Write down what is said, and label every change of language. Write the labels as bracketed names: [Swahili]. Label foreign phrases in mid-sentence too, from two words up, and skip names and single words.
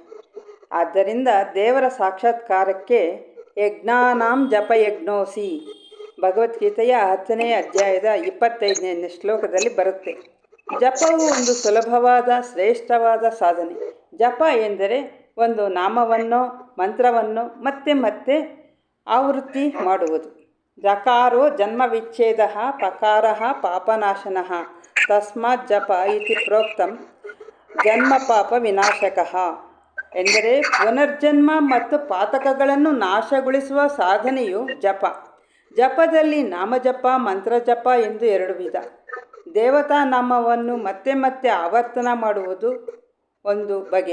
[Kannada] ಆದ್ದರಿಂದ ದೇವರ ಸಾಕ್ಷಾತ್ಕಾರಕ್ಕೆ [Sanskrit] ಯಜ್ಞಾನಾಂ ಜಪಯಜ್ಞೋಸಿ [Kannada] ಭಗವದ್ಗೀತೆಯ 10ನೇ ಅಧ್ಯಾಯದ 25ನೇ ಶ್ಲೋಕದಲ್ಲಿ ಬರುತ್ತೆ. ಜಪವು ಒಂದು ಸುಲಭವಾದ ಶ್ರೇಷ್ಠವಾದ ಸಾಧನೆ. ಜಪ ಎಂದರೆ ಒಂದು ನಾಮವನ್ನು, ಮಂತ್ರವನ್ನು ಮತ್ತೆ ಮತ್ತೆ ಆವೃತ್ತಿ ಮಾಡುವುದು. [Sanskrit] ಜಕಾರೋ ಜನ್ಮ ವಿಚ್ಛೇದ ಪಕಾರ ಪಾಪನಾಶನ ತಸ್ಮಾತ್ ಜಪ ಇತಿ ಪ್ರೋಕ್ತಂ ಜನ್ಮ ಪಾಪ ವಿನಾಶಕಃ [Kannada] ಎಂದರೆ ಪುನರ್ಜನ್ಮ ಮತ್ತು ಪಾತಕಗಳನ್ನು ನಾಶಗೊಳಿಸುವ ಸಾಧನೆಯು ಜಪ. ಜಪದಲ್ಲಿ ನಾಮಜಪ, ಮಂತ್ರಜಪ ಎಂದು 2 ವಿಧ. ದೇವತಾ ನಾಮವನ್ನು ಮತ್ತೆ ಮತ್ತೆ ಆವರ್ತನ ಮಾಡುವುದು ಒಂದು ಬಗೆ.